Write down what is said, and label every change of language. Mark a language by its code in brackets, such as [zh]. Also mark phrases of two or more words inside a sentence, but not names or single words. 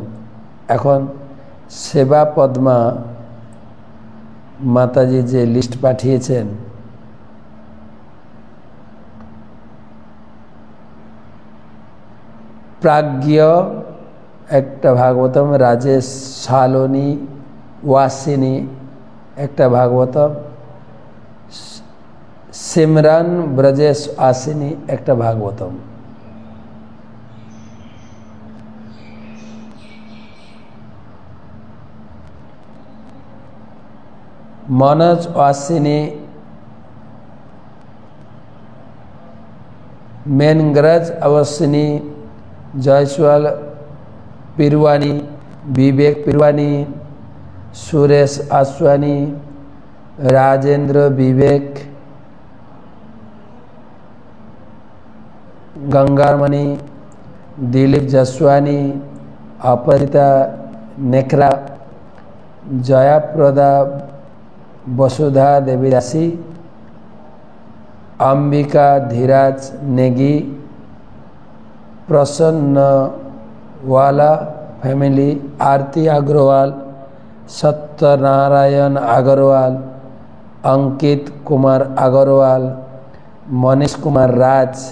[bn] এখন সেবা পদ্মা মাতাজি যে লিস্ট পাঠিয়েছেন, প্রাজ্ঞ একটা ভাগবতম, রাজেশ শালনী ওয়াসিনী একটা ভাগবতম, সিমরান ব্রজেশ আসিনী একটা ভাগবতম। मनोज वासिनी, मेनग्रज अवसिनी, जयसवाल पिरवानी, विवेक पिरवानी, सुरेश आसवानी, राजेंद्र विवेक, गंगारमणि, दिलीप जसवानी, अपराजिता नेकरा, जयाप्रदा वसुधा देवी दासी, अंबिका धीराज नेगी, प्रसन्न वाला फैमिली, आरती अग्रवाल, सत्यनारायण अग्रवाल, अंकित कुमार अग्रवाल, मनीष कुमार राज,